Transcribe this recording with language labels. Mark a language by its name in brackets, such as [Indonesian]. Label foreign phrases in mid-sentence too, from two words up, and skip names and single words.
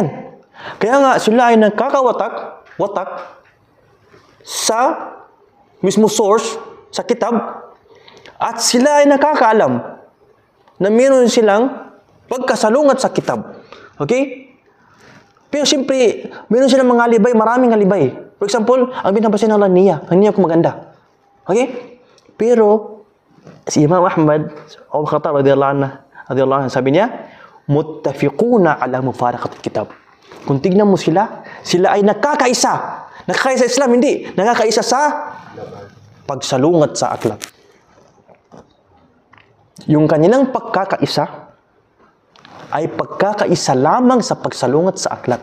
[Filipino] Kaya nga, sila ay nagkakawatak sa mismo source, sa kitab, at sila ay nakakaalam na meron silang pagkasalungat sa kitab. Okay? Pero siyempre, meron silang mga alibay, maraming alibay. [English] For example, [Filipino] ang binabasin ng niya kung maganda. Okay? Pero, si Imam Ahmad, Abu Khattab [Arabic] رضي الله عنه, [Filipino] sabi niya, [Arabic] متفقون على مفارقة الكتاب. [Filipino] Kung tignan mo sila ay nakakaisa. Nakakaisa sa Islam, hindi. Nakakaisa sa pagsalungat sa aklat. Yung kanilang pagkakaisa ay pagkakaisa lamang sa pagsalungat sa aklat.